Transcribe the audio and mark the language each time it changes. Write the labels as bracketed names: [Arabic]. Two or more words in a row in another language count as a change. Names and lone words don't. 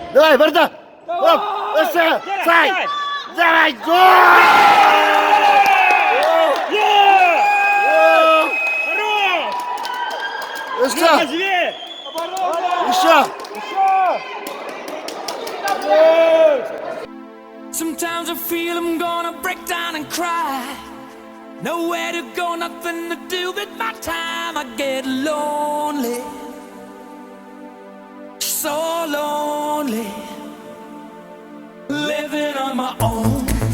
[Russian] Сай, Барда! Оп! Сай! Сай! Давай! Гол! Хорош! Еще! Зверь! Еще! [English] Sometimes I feel I'm gonna break down and cry. Nowhere to go, nothing to do with my time. I get lonely, so lonely, living on my own.